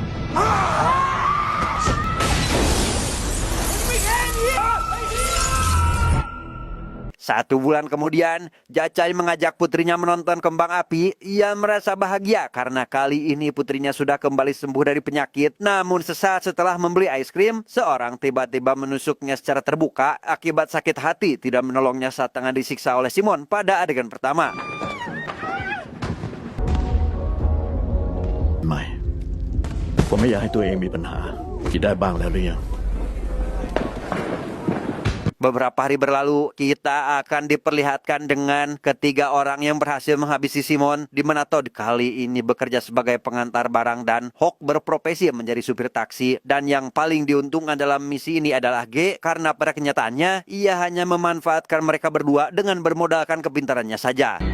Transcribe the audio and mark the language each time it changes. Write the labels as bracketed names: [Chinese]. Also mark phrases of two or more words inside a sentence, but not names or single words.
[Indonesian] 1 bulan kemudian, Jacai mengajak putrinya menonton kembang api. Ia merasa bahagia karena kali ini putrinya sudah kembali sembuh dari penyakit. Namun sesaat setelah membeli es krim, seorang tiba-tiba menusuknya secara terbuka akibat sakit hati tidak menolongnya saat tengah disiksa oleh Simon pada adegan pertama. [Thai] ไม่ผมไม่อยากให้ตัวเองมีปัญหาคิดได้บ้างแล้วหรือยัง [Indonesian] Beberapa hari berlalu, kita akan diperlihatkan dengan ketiga orang yang berhasil menghabisi Simon, di mana Todd kali ini bekerja sebagai pengantar barang dan Hawk berprofesi menjadi supir taksi. Dan yang paling diuntungkan dalam misi ini adalah G, karena pada kenyataannya ia hanya memanfaatkan mereka berdua dengan bermodalkan kepintarannya saja.